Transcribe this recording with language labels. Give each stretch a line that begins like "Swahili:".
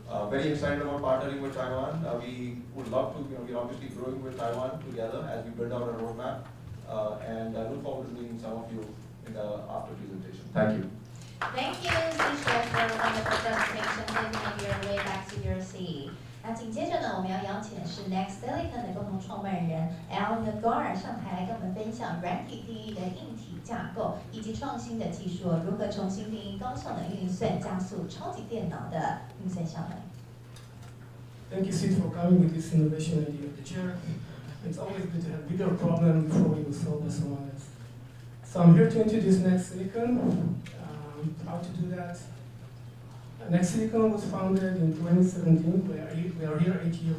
English: Very excited about partnering with Taiwan. We would love to, we're obviously growing with Taiwan together as we build out our roadmap. And I look forward to meeting some of you in the after presentation. Thank you. Thank you, Chef, for a wonderful presentation. Please make your way back to your seat.
Chinese: 那紧接着呢，我们要邀请的是 Next Silicon 的共同创办人 Nagar 上台来跟我们分享软体定义的硬体架构，以及创新的技术如何重新定义高效能运算，加速超级电脑的运算效能。
English: Thank you, Sid, for coming with this innovation idea of the chair. It's always good to have bigger problem before you solve the small ones. So I'm here to introduce Next Silicon. How to do that? Next Silicon was founded in 2017. We are here 8 years.